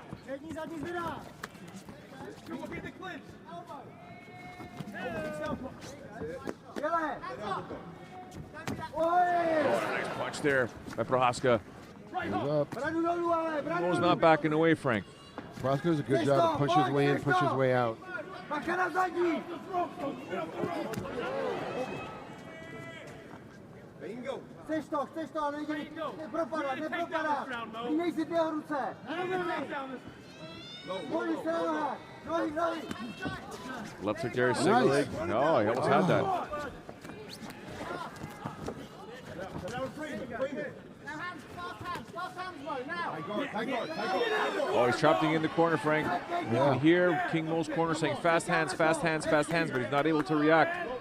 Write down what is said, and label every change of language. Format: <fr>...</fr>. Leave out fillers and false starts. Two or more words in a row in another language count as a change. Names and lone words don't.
<en>Oh, a nice punch there by Prochazka. Mo's not backing away, Frank. Prochazka does a good job. Punches his way in, punches his way out.</en> <cs>Chceš to, ale nepropadá. Měj si ty ruce. Pojď se na nohách. Nohy.</cs> <en>Left hook there, single leg. No, he almost had that. Oh, he's trapped in the corner, Frank. You can hear King Mo's corner saying fast hands, but he's not able to react.</en>